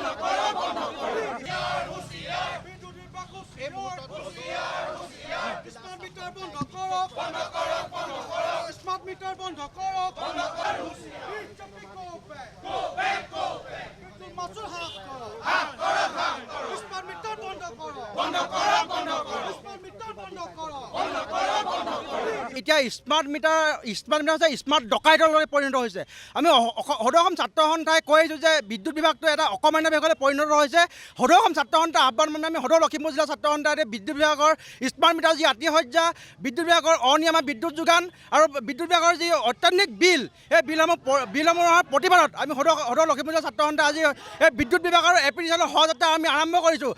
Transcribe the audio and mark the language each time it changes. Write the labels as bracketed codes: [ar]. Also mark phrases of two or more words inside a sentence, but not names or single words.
[as] বিদ্যুৎ বিভাগ স্মার্ট মিটার বন্ধ করক স্মার্ট মিটার বন্ধ করক মাসুল হাক করক স্মার্ট মিটার বন্ধ করক স্মার্ট মিটার বন্ধ করক এতিয়া স্মাৰ্ট মিটাৰ হৈছে স্মাৰ্ট ডকাইতলৈ পৰিণত হৈছে। আমি সদৌ অসম ছাত্ৰ সন্থাই কৈ আছোঁ যে বিদ্যুৎ বিভাগটো এটা অকমান্য বিভাগলৈ পৰিণত হৈছে। সদৌ অসম ছাত্ৰ সন্থাৰ আহ্বান মানে আমি সদৌ লখিমপুৰ জিলা ছাত্ৰ সন্থাই বিদ্যুৎ বিভাগৰ স্মাৰ্ট মিটাৰ যি আতিশয্যা, বিদ্যুৎ বিভাগৰ অনিয়মীয়া বিদ্যুৎ যোগান আৰু বিদ্যুৎ বিভাগৰ যি অত্যাধিক বিল, এই বিলসমূহৰ প্ৰতিবাদত আমি সদৌ লখিমপুৰ জিলা ছাত্ৰ সন্থাই আজি এই বিদ্যুৎ বিভাগৰ এপ্ৰিলৰ সহযাত্ৰা আমি আৰম্ভ কৰিছোঁ।